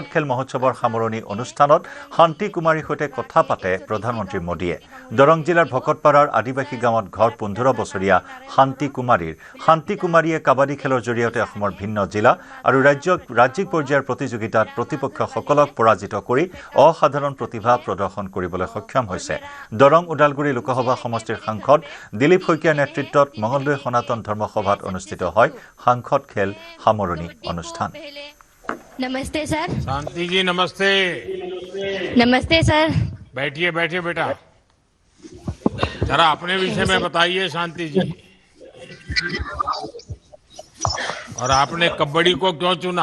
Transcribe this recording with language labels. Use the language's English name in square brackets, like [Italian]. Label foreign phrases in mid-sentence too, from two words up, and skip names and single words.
[Assamese] খেল মহোৎসৱৰ সামৰণি অনুষ্ঠানত শান্তি কুমাৰীৰ সৈতে কথা পাতে প্ৰধানমন্ত্ৰী মোদীয়ে দৰং জিলাৰ ভকতপাৰাৰ আদিবাসী গাঁৱত ঘৰ 15 বছৰীয়া শান্তি কুমাৰীয়ে কাবাডী খেলৰ জৰিয়তে অসমৰ ভিন্ন জিলা আৰু ৰাজ্যিক পৰ্যায়ৰ প্ৰতিযোগিতাত প্ৰতিপক্ষসকলক পৰাজিত কৰি অসাধাৰণ প্ৰতিভা প্ৰদৰ্শন কৰিবলৈ সক্ষম হৈছে দৰং ওদালগুৰি লোকসভা সমষ্টিৰ সাংসদ দিলীপ শইকীয়াৰ নেতৃত্বত মঙলদৈ সনাতন ধৰ্মসভাত অনুষ্ঠিত হয় সাংসদ খেল সামৰণি অনুষ্ঠান [Hindi] नमस्ते सर शांति जी नमस्ते नमस्ते सर बैठिए बेटा जरा अपने विषय में बताइए शांति जी और आपने कबड्डी को क्यों चुना